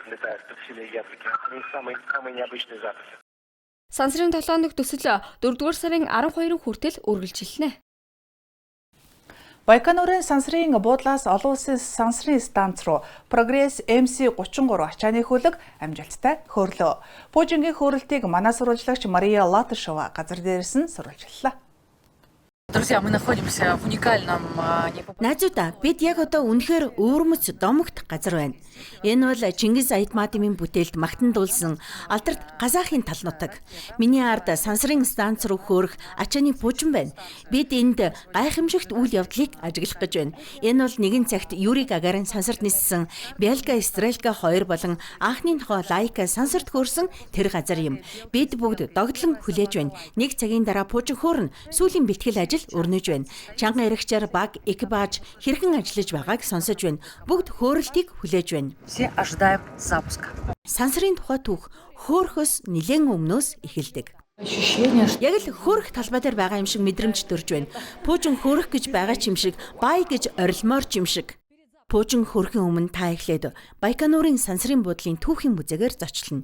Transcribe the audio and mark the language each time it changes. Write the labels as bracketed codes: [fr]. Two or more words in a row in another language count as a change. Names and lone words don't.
[mn] Сансрын 7 өнөخت төсөл 4-р сарын 12-нд хүртэл үргэлжилнэ. Байконурын сансрын буудлаас олон улсын сансрын станц руу Прогресс MC33 ачааны хөлөг амжилттай хөөрлөө. Пуужингийн хөөрөлтийг манай сурвалжлагч Мария Латышева газар дээрээс нь сурвалжлалаа. [ru] Друзья, мы находимся в уникальном... [mn] Найзуудаа, бид яг одоо үнэхээр өвөрмөц домогт газар байна. Энэ бол Чингис Айтматимын бүтээлд магтандуулсан алдарт Казахын тал нутаг. Миний ард сансрын станц руу хөөрөх ачааны пуужин байна. Бид энд гайхамшигт үйл явдлыг ажиглах гэж байна. Энэ бол нэгэн цагт Юрий Гагарин сансарт ниссэн, Бялка Стрелка 2 болон анхны нохой Лайка сансарт хөөрсөн тэр газар юм. Бид бүгд догтлон хүлээж байна. Нэг цагийн дараа пуужин хөөрн сүүлийн бэлтгэл ажил өрнөж байна. Чанган эрэгчээр баг, экипаж хэрхэн ажиллаж байгааг сонсож байна. Бүгд хөөрөлтийг хүлээж байна. [ru] Все ожидаем запуска. [mn] Сансрын тухай түүх хөөрхөөс нэлээд өмнөөс эхэлдэг. Яг л хөөрөх талбай дээр байгаа юм шиг мэдрэмж төрж байна. Пуужин хөөрөх гэж байгаа ч юм шиг, бай гэж орилмоор ч юм шиг. Пуужин хөрхийн өмнө та эхлээд Байконурын сансрын буудлын түүхийн музейгээр зочлоно.